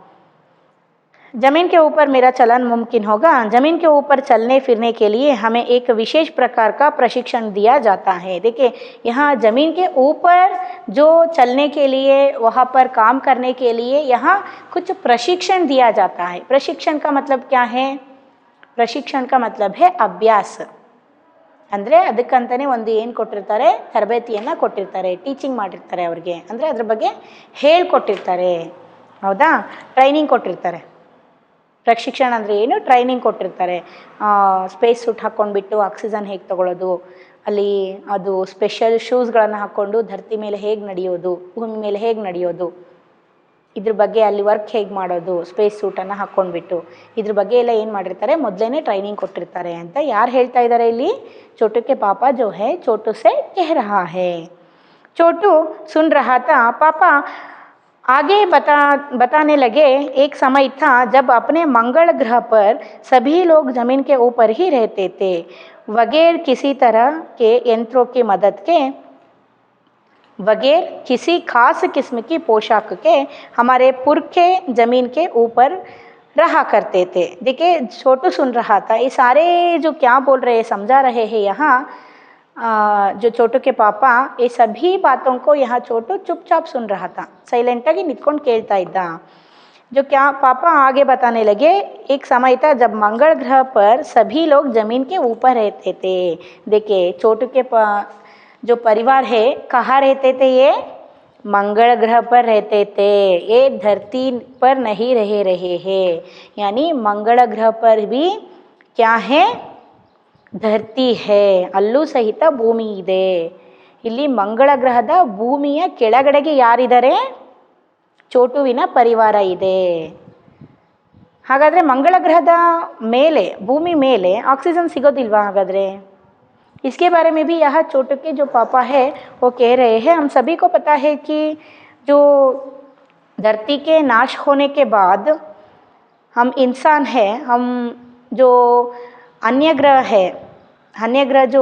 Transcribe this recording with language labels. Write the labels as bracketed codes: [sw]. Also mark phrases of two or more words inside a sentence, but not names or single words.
[hi] ज़मीन के ऊपर मेरा चलन मुमकिन होगा. ज़मीन के ऊपर चलने फिरने के लिए हमें एक विशेष प्रकार का प्रशिक्षण दिया जाता है. देखिए यहाँ ज़मीन के ऊपर जो चलने के लिए, वहाँ पर काम करने के लिए यहाँ कुछ प्रशिक्षण दिया जाता है. प्रशिक्षण का मतलब क्या है? प्रशिक्षण का मतलब है ಅಭ್ಯಾಸ. [kn] ಅಂದರೆ ಅದಕ್ಕಂತಲೇ ಒಂದು ಏನು ಕೊಟ್ಟಿರ್ತಾರೆ, ತರಬೇತಿಯನ್ನು ಕೊಟ್ಟಿರ್ತಾರೆ, ಟೀಚಿಂಗ್ ಮಾಡಿರ್ತಾರೆ ಅವ್ರಿಗೆ, ಅಂದರೆ ಅದ್ರ ಬಗ್ಗೆ ಹೇಳ್ಕೊಟ್ಟಿರ್ತಾರೆ. ಹೌದಾ, ಟ್ರೈನಿಂಗ್ ಕೊಟ್ಟಿರ್ತಾರೆ. ಪ್ರಶಿಕ್ಷಣ ಅಂದರೆ ಏನು, ಟ್ರೈನಿಂಗ್ ಕೊಟ್ಟಿರ್ತಾರೆ. ಸ್ಪೇಸ್ ಸೂಟ್ ಹಾಕ್ಕೊಂಡ್ಬಿಟ್ಟು ಆಕ್ಸಿಜನ್ ಹೇಗೆ ತೊಗೊಳ್ಳೋದು, ಅಲ್ಲಿ ಅದು ಸ್ಪೆಷಲ್ ಶೂಸ್ಗಳನ್ನು ಹಾಕ್ಕೊಂಡು ಧರತಿ ಮೇಲೆ ಹೇಗೆ ನಡೆಯೋದು, ಭೂಮಿ ಮೇಲೆ ಹೇಗೆ ನಡೆಯೋದು, ಇದ್ರ ಬಗ್ಗೆ ಅಲ್ಲಿ ವರ್ಕ್ ಹೇಗೆ ಮಾಡೋದು, ಸ್ಪೇಸ್ ಸೂಟನ್ನು ಹಾಕ್ಕೊಂಡ್ಬಿಟ್ಟು ಇದ್ರ ಬಗ್ಗೆ ಎಲ್ಲ ಏನು ಮಾಡಿರ್ತಾರೆ, ಮೊದಲೇ ಟ್ರೈನಿಂಗ್ ಕೊಟ್ಟಿರ್ತಾರೆ ಅಂತ ಯಾರು ಹೇಳ್ತಾ ಇದ್ದಾರೆ ಇಲ್ಲಿ, [hi] छोटू के पापा जो है छोटू से कह रहा है. छोटू सुन रहा था, पापा आगे बताने लगे, एक समय था जब अपने मंगल ग्रह पर सभी लोग ज़मीन के ऊपर ही रहते थे, बगैर किसी तरह के यंत्रों की मदद के, बगैर किसी खास किस्म की पोशाक के हमारे पुरखे ज़मीन के ऊपर रहा करते थे. देखिए छोटू सुन रहा था, ये सारे जो क्या बोल रहे हैं, समझा रहे हैं यहाँ जो ಚೋಟು के ಪಾಪ, ये सभी बातों को यहाँ ಚೋಟು चुपचाप सुन रहा था, [kn] ಸೈಲೆಂಟಾಗಿ ನಿಂತ್ಕೊಂಡು ಕೇಳ್ತಾ ಇದ್ದ. [hi] जो क्या पापा आगे बताने लगे, एक समय था जब मंगल ग्रह पर सभी लोग ज़मीन के ऊपर रहते थे. देखिए चोटू के जो परिवार है कहाँ रहते थे, ये मंगल ग्रह पर रहते थे, ये धरती पर नहीं रहे हैं. यानी मंगल ग्रह पर भी क्या है, धरती है, [kn] ಅಲ್ಲೂ ಸಹಿತ ಭೂಮಿ ಇದೆ. ಇಲ್ಲಿ ಮಂಗಳ ಗ್ರಹದ ಭೂಮಿಯ ಕೆಳಗಡೆಗೆ ಯಾರಿದ್ದಾರೆ, ಚೋಟುವಿನ ಪರಿವಾರ ಇದೆ. ಹಾಗಾದರೆ ಮಂಗಳ ಗ್ರಹದ ಮೇಲೆ, ಭೂಮಿ ಮೇಲೆ ಆಕ್ಸಿಜನ್ ಸಿಗೋದಿಲ್ವಾ ಹಾಗಾದರೆ? [hi] इसके बारे में भी यह चोटू के जो पापा है वो कह रहे हैं. हम सभी को पता है कि जो धरती के नाश होने के बाद हम इंसान हैं, हम जो अन्य ग्रह है, अन्य ग्रह जो